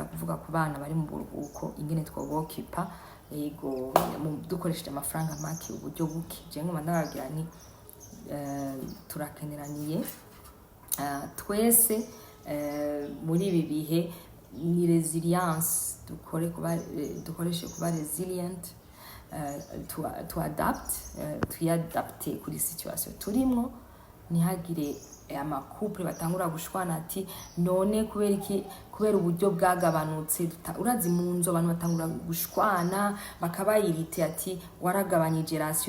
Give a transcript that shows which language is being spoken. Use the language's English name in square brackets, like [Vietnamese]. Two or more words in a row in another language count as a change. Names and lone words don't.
[Rundi] kuvuga ku bana bari mu buruhuko ingene twobokipa ego dukoresheje amafaranga make uburyo buke je nkoma ndabagira nti turakeneraniye twese muri ibi bihe ni resilience dukoreshe kuba [English] resilient to adapt [Rundi] tuyadapte kuri situation turimwo ntihagire amakouple batangura gushwana ati none kubera uburyo bwagabanutse urazi mu nzo abantu batangura gushwana bakabayirite ati waragabanyije ratio